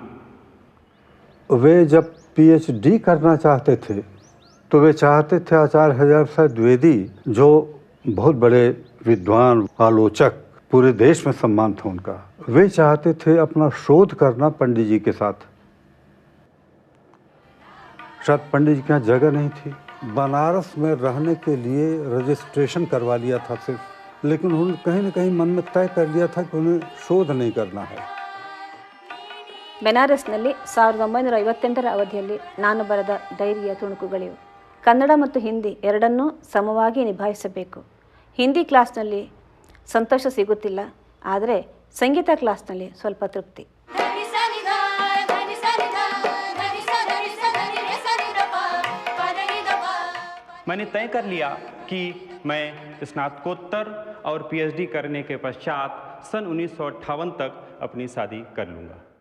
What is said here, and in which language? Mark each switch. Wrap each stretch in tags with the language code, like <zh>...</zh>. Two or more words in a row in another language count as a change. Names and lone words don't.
<hi>वे जब पीएचडी करना चाहते थे तो वे चाहते थे आचार्य हजारी प्रसाद द्विवेदी, जो बहुत बड़े विद्वान आलोचक, पूरे देश में सम्मान था उनका, वे चाहते थे अपना शोध करना पंडित जी के साथ। शायद पंडित जी के यहाँ जगह नहीं थी। बनारस में रहने के लिए रजिस्ट्रेशन करवा लिया था सिर्फ, लेकिन उन्होंने कहीं न कहीं मन में तय कर लिया था कि उन्हें शोध नहीं करना है।</hi> <kn>ಬೆನಾರಸ್ನಲ್ಲಿ 1958ರ ಅವಧಿಯಲ್ಲಿ ನಾನು ಬರೆದ ಡೈರಿಯ ತುಣುಕುಗಳಿವೆ. ಕನ್ನಡ ಮತ್ತು ಹಿಂದಿ ಎರಡನ್ನೂ ಸಮವಾಗಿ ನಿಭಾಯಿಸಬೇಕು. ಹಿಂದಿ ಕ್ಲಾಸ್ನಲ್ಲಿ ಸಂತೋಷ ಸಿಗುತ್ತಿಲ್ಲ, ಆದರೆ ಸಂಗೀತ ಕ್ಲಾಸ್ನಲ್ಲಿ ಸ್ವಲ್ಪ ತೃಪ್ತಿ.</kn> <hi>मैंने तय कर लिया कि मैं स्नातकोत्तर और पीएचडी करने के पश्चात सन 1958 तक अपनी शादी कर लूँगा।</hi>